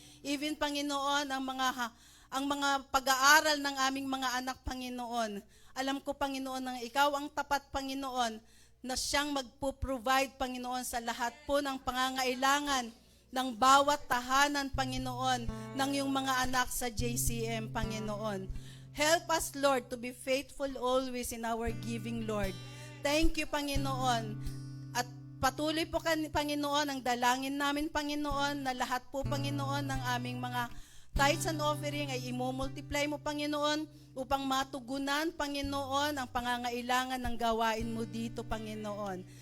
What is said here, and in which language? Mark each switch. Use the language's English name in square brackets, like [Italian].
[Filipino] Even, Panginoon, ang mga pag-aaral ng aming mga anak, Panginoon. Alam ko, Panginoon, na ikaw ang tapat, Panginoon, na siyang magpo-provide, Panginoon, sa lahat po ng pangangailangan ng bawat tahanan, Panginoon, ng iyong mga anak sa JCM, Panginoon. [English] Help us, Lord, to be faithful always in our giving, Lord. Thank you, Panginoon. [Filipino] At patuloy po, Panginoon, ang dalangin namin, Panginoon, na lahat po, Panginoon, ng aming mga [English] tithes and offering [Filipino] ay imumultiply mo, Panginoon, upang matugunan, Panginoon, ang pangangailangan ng gawain mo dito, Panginoon.